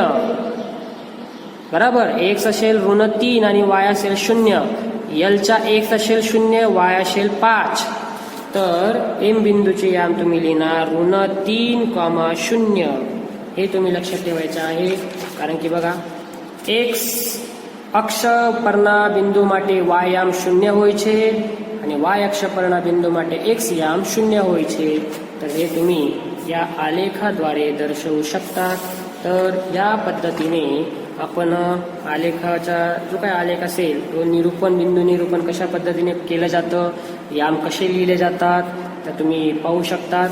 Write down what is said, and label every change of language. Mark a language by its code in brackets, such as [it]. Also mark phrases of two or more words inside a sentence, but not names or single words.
[mr] बरोबर, एक्स असेल -3 आणि वाय असेल 0. एलचा एक्स असेल 0, वाय असेल 5. तर एम बिंदूचे याम तुम्ही लिहिणार -3, 0. हे तुम्ही लक्षात ठेवायचं आहे. कारण की बघा एक्स [gu] અક્ષ પરના બિંદુ માટે y યામ 0 હોય છે અને y અક્ષ પરના બિંદુ માટે x યામ 0 હોય છે. [mr] तर हे तुम्ही या आलेखाद्वारे दर्शवू शकता. तर या पद्धतीने आपण आलेखाचा जो काही आलेख असेल तो बिंदू निरूपण कशा पद्धतीने केलं जातं, याम कसे लिहिले जातात तर तुम्ही पाहू शकतात.